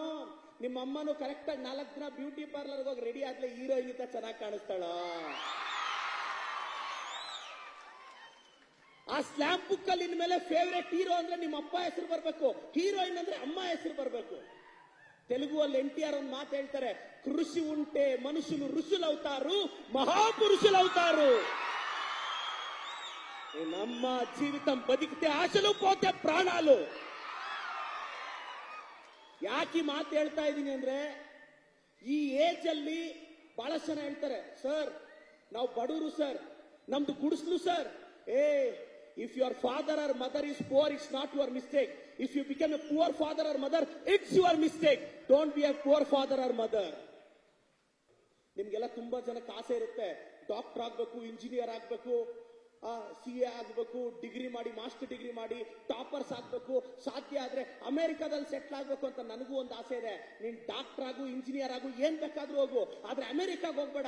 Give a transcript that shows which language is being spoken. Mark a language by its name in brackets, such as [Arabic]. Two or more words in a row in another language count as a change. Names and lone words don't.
[Kannada] ನಿಮ್ಮ ಅಮ್ಮನೂ ಕರೆಕ್ಟ್ ಆಗಿ 4 ದಿನ [English] beauty parlour [Kannada] ಹೋಗಿ ರೆಡಿ ಆದ್ಲೆ ಹೀರೋಯಿನ್ ಅಂತ ಚೆನ್ನಾಗಿ ಕಾಣಿಸ್ತಾಳ. ಆ [English] slam book [Kannada] ಅಲ್ಲಿ ಇನ್ಮೇಲೆ [English] favourite hero [Kannada] ಅಂದ್ರೆ ನಿಮ್ಮ ಅಪ್ಪ ಹೆಸರು ಬರ್ಬೇಕು, ಹೀರೋಯಿನ್ ಅಂದ್ರೆ ಅಮ್ಮ ಹೆಸರು ಬರ್ಬೇಕು. తెలుగు ಅಲ್ಲಿ NTR ಒಂದು ಮಾತು ಹೇಳ್ತಾರೆ, [Telugu] కృషి ఉంటే మనుషులు ఋషులవుతారు, మహాపురుషులవుతారు. ನಮ್ಮ జీవితం బతికితే ఆశలు పోతే ప్రాణాలు. [Kannada] ಯಾಕೆ ಮಾತು ಹೇಳ್ತಾ ಇದ್ದೀನಿ ಅಂದ್ರೆ, ಈ ಏಜ್ ಅಲ್ಲಿ ಬಹಳಷ್ಟು ಜನ ಹೇಳ್ತಾರೆ, ಸರ್ ನಾವು ಬಡವರು ಸರ್, ನಮ್ದು ಗುಡಿಸ್ಲು ಸರ್. [English] If your father or mother is poor, it's not your mistake. If you become a poor father or mother, it's your mistake. Don't be a poor father or mother. [Kannada] ನಿಮ್ಗೆಲ್ಲ ತುಂಬಾ ಜನಕ್ಕೆ ಆಸೆ ಇರುತ್ತೆ, ಡಾಕ್ಟರ್ ಆಗ್ಬೇಕು, ಇಂಜಿನಿಯರ್ ಆಗ್ಬೇಕು, CA ಆಗ್ಬೇಕು, ಡಿಗ್ರಿ ಮಾಡಿ, [English] master degree [Kannada] ಮಾಡಿ ಟಾಪರ್ಸ್ ಆಗ್ಬೇಕು, ಸಾಧ್ಯ ಆದ್ರೆ ಅಮೆರಿಕಾದಲ್ಲಿ ಸೆಟ್ಲ್ ಆಗ್ಬೇಕು ಅಂತ ನನಗೂ ಒಂದು ಆಸೆ ಇದೆ. ನೀನ್ ಡಾಕ್ಟರ್ ಆಗು, ಇಂಜಿನಿಯರ್ ಆಗು, ಏನ್ ಬೇಕಾದ್ರೂ ಹೋಗು, ಆದ್ರೆ ಅಮೆರಿಕಾಗ್ ಹೋಗ್ಬೇಡ.